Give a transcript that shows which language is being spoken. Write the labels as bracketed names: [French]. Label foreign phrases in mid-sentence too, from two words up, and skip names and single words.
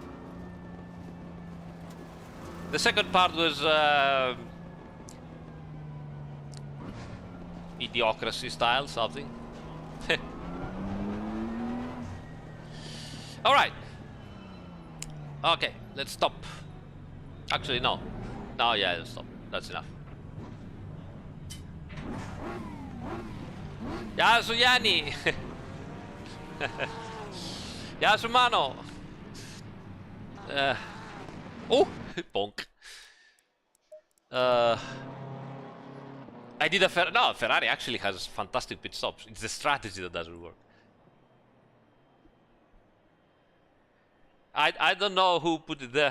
[English] The second part was idiocracy style, something. All right. Okay, let's stop. Actually, no. No, yeah, let's stop. That's enough. [Greek] Γεια σου Γιάννη! Γεια σου Μάνο! [English] Oh! Bonk. I did a no, Ferrari actually has fantastic pit stops. It's the strategy that doesn't work. I don't know who put it there.